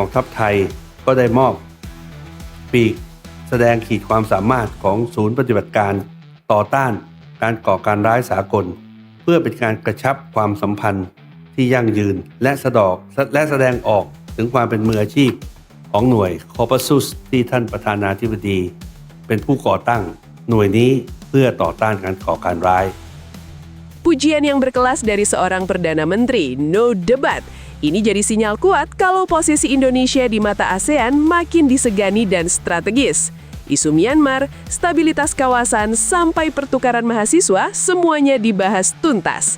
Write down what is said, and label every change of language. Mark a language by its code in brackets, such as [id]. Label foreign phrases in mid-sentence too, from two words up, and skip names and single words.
[th] องทัพไทยก็ได้มอบปีกแสดงขีดความสามารถของศูนย์ปฏิบัติการต่อต้านการก่อการร้ายสากลเพื่อเป็นการกระชับความสัมพันธ์ที่ยั่งยืนและแสดงออกถึงความเป็นมืออาชีพของหน่วย Kopassus ที่ท่านประธานาธิบดีเป็นผู้ก่อตั้งหน่วยนี้เพื่อต่อต้านการก่อการร้าย [id] Pujian yang berkelas dari seorang Perdana Menteri, no debat. Ini jadi sinyal kuat kalau posisi Indonesia di mata ASEAN makin disegani dan strategis. Isu Myanmar, stabilitas kawasan, sampai pertukaran mahasiswa, semuanya dibahas tuntas.